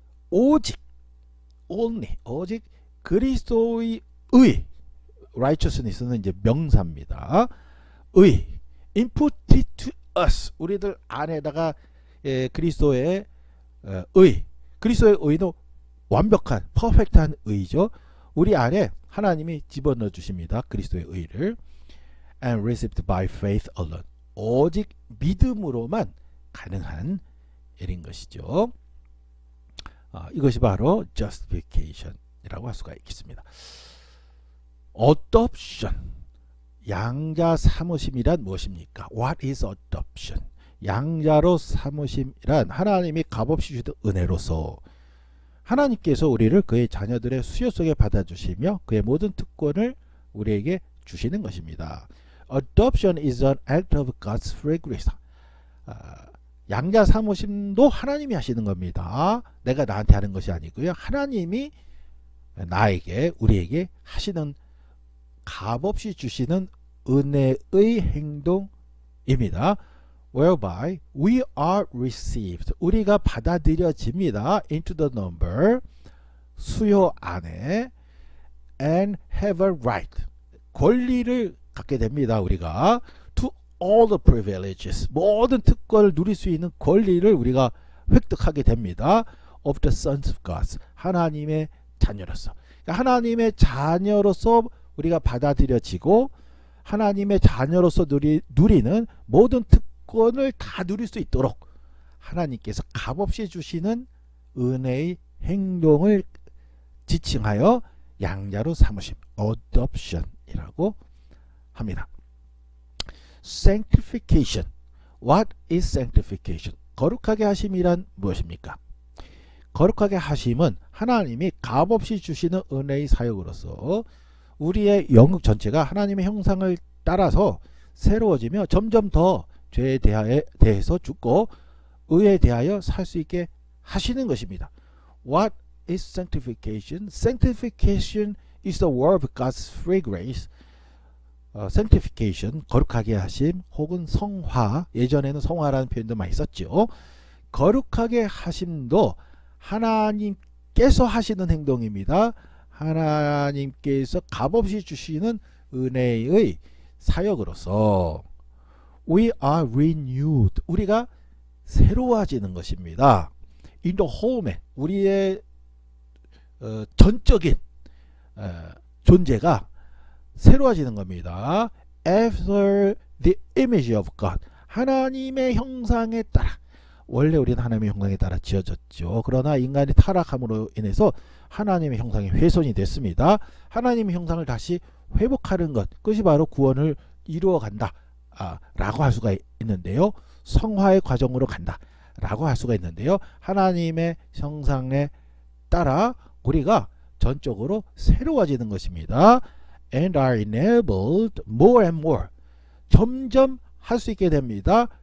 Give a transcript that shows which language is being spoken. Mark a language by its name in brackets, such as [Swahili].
[Korean] 오직 그리스도의 의, righteousness는 이제 명사입니다. 의, [English] imputed to us, [Korean] 우리들 안에다가 그리스도의 그리스도의 의는 완벽한, 퍼펙트한 의죠. 우리 안에 하나님이 집어넣어 주십니다. 그리스도의 의를. [English] And received by faith alone. [Korean] 오직 믿음으로만 가능한 일인 것이죠. 이것이 바로 justification이라고 할 수가 있겠습니다. adoption, 양자 삼으심이란 무엇입니까? [English] What is adoption? [Korean] 양자로 삼으심이란 하나님이 값없이 주신 은혜로서 하나님께서 우리를 그의 자녀들의 수요 속에 받아주시며 그의 모든 특권을 우리에게 주시는 것입니다. [English] Adoption is an act of God's free grace. [Korean] 양자 삼으심도 하나님이 하시는 겁니다. 내가 나한테 하는 것이 아니고요. 하나님이 나에게, 우리에게 하시는, 값없이 주시는 은혜의 행동입니다. [English] Whereby we are received, [Korean] 우리가 받아들여집니다. [English] Into the number, [Korean] 수요 안에, [English] and have a right, [Korean] 권리를 갖게 됩니다. 우리가 [English] to all the privileges, [Korean] 모든 특권을 누릴 수 있는 권리를 우리가 획득하게 됩니다. [English] of the sons of God, [Korean] 하나님의 자녀로서. 그러니까 하나님의 자녀로서 우리가 받아들여지고 하나님의 자녀로서 누리는 모든 특권을 다 누릴 수 있도록 하나님께서 값없이 주시는 은혜의 행동을 지칭하여 양자로 삼으심, adoption이라고 합니다. [English] sanctification. What is sanctification? [Korean] 거룩하게 하심이란 무엇입니까? 거룩하게 하심은 하나님이 값없이 주시는 은혜의 사역으로서 우리의 영역 전체가 하나님의 형상을 따라서 새로워지며 점점 더 죄에 대해서 죽고 의에 대하여 살 수 있게 하시는 것입니다. [English] What is sanctification? Sanctification is the work of God's free grace. [Korean] sanctification, 거룩하게 하심 혹은 성화, 예전에는 성화라는 표현도 많이 썼죠. 거룩하게 하심도 하나님께서 하시는 행동입니다. 하나님께서 값없이 주시는 은혜의 사역으로서 [English] we are renewed, [Korean] 우리가 새로워지는 것입니다. [English] in the whole man, [Korean] 우리의 전적인 존재가 새로워지는 겁니다. [English] after the image of God, [Korean] 하나님의 형상에 따라. 원래 우리는 하나님의 형상에 따라 지어졌죠. 그러나 인간이 타락함으로 인해서 하나님의 형상이 훼손이 됐습니다. 하나님의 형상을 다시 회복하는 것, 그것이 바로 구원을 이루어 간다 라고 할 수가 있는데요. 성화의 과정으로 간다 라고 할 수가 있는데요. 하나님의 형상에 따라 우리가 전적으로 새로워지는 것입니다. [English] And are enabled more and more, [Korean] 점점 할 수 있게 됩니다.